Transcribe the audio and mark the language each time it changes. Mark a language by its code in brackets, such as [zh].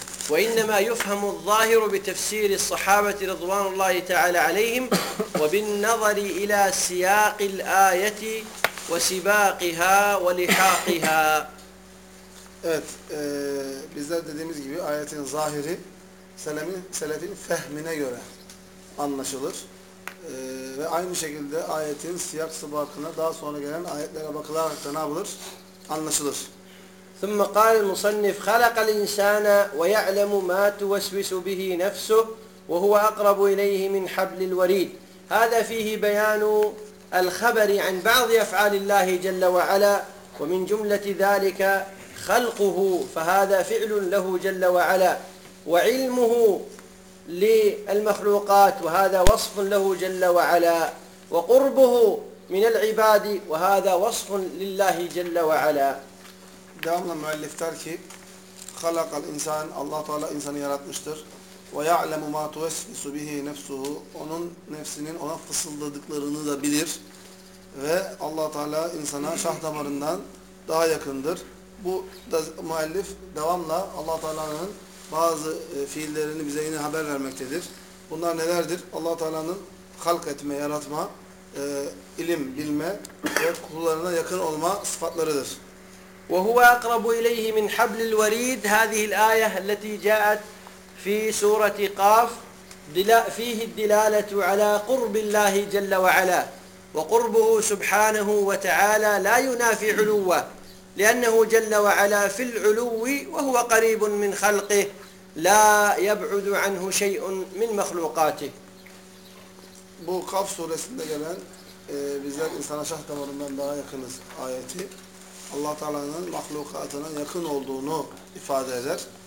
[ar] وإنما يفهم الظاهر بتفسير الصحابة رضوان الله تعالى عليهم وبالنظر إلى سياق الآية وسباقها ولحاقها. [tr] Evet, bizler dediğimiz gibi ayetin zahiri selefin fehmine göre anlaşılır. Ve aynı şekilde ayetin siyak sıbakına daha sonra gelen ayetlere bakılarak da ne yapılır? Anlaşılır. [ar] ثم قال المصنف خلق الإنسان ويعلم ما توسوس به نفسه وهو أقرب إليه من حبل الوريد، هذا فيه بيان الخبر عن بعض أفعال الله جل وعلا ومن جملة ذلك خلقه، فهذا فعل له جل وعلا، وعلمه للمخلوقات وهذا وصف له جل وعلا، وقربه من العباد وهذا وصف لله جل وعلا. [tr] Devamlı müellif der ki [ar] halakal insan, [tr] Allah Teala insanı yaratmıştır. [ar] Ve ya'lemu ma tuvesvisu bihi nefsuhu, [tr] onun nefsinin ona fısıldadıklarını da bilir. Ve Allah Teala insana şah damarından daha yakındır. Bu da müellif devamla Allah Teala'nın bazı fiillerini bize yine haber vermektedir. Bunlar nelerdir? Allah Teala'nın halk etme, yaratma, ilim bilme ve kullarına yakın olma sıfatlarıdır. [ar] وهو أقرب إليه من حبل الوريد هذه الآية التي جاءت في سورة قاف فيه الدلالة على قرب الله جل وعلا وقربه سبحانه وتعالى لا ينافي علوه لأنه جل وعلا في العلو وهو قريب من خلقه لا يبعد عنه شيء من مخلوقاته. [tr] Bu Kaf suresinde gelen bizler insana şah damarından daha yakınız ayeti Allah Teala'nın mahlukatına yakın olduğunu ifade eder.